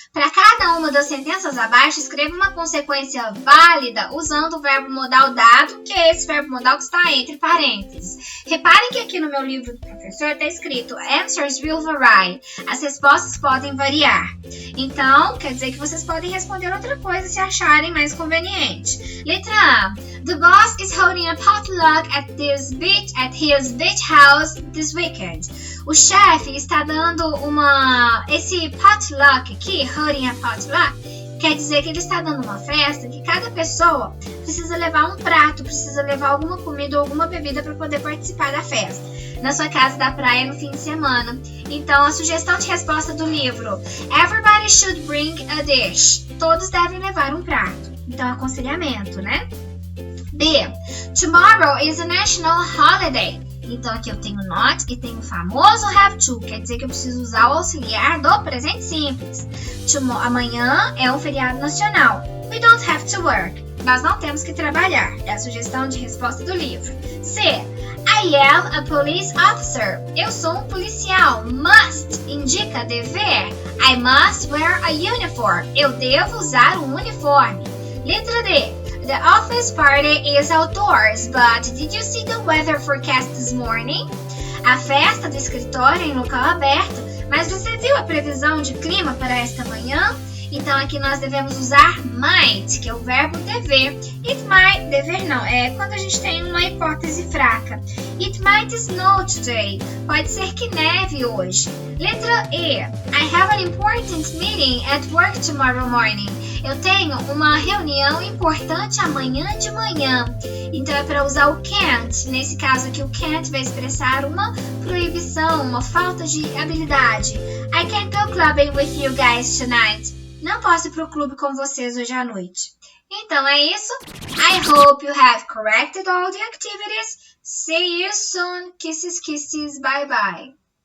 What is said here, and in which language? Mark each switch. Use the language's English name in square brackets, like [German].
[Portuguese] Para cada uma das sentenças abaixo, escreva uma consequência válida usando o verbo modal dado, que é esse verbo modal que está entre parênteses. Reparem que aqui no meu livro do professor está escrito Answers will vary. As respostas podem variar. Então, quer dizer que vocês podem responder outra coisa se acharem mais conveniente. Letra A. [English] The boss is holding a potluck at his beach house this weekend. [Portuguese] O chefe está dando esse potluck aqui, holding a potluck, quer dizer que ele está dando uma festa que cada pessoa precisa levar um prato, precisa levar alguma comida ou alguma bebida para poder participar da festa, na sua casa da praia no fim de semana. Então, a sugestão de resposta do livro: Everybody should bring a dish. Todos devem levar um prato. Então, aconselhamento, né? B. [English] Tomorrow is a national holiday. [Portuguese] Então, aqui eu tenho not e tenho o famoso have to. Quer dizer que eu preciso usar o auxiliar do presente simples. Amanhã é um feriado nacional. We don't have to work. Nós não temos que trabalhar. É a sugestão de resposta do livro. [English] C. I am a police officer. Eu sou um policial. [Portuguese] Must indica dever. I must wear a uniform. Eu devo usar um uniforme. Letra D. [English] The office party is outdoors, but did you see the weather forecast this morning? [Portuguese] A festa do escritório é em local aberto, mas você viu a previsão de clima para esta manhã? Então aqui nós devemos usar might, que é o verbo dever. It might, dever não, é quando a gente tem uma hipótese fraca. It might snow today. Pode ser que neve hoje. Letra E. [English] I have an important meeting at work tomorrow morning. [Portuguese] Eu tenho uma reunião importante amanhã de manhã. Então é para usar o can't. Nesse caso aqui o can't vai expressar uma proibição, uma falta de habilidade. [English] I can't go clubbing with you guys tonight. [Portuguese] Não posso ir pro clube com vocês hoje à noite. Então é isso. [English] I hope you have corrected all the activities. See you soon. Kisses, kisses. Bye, bye.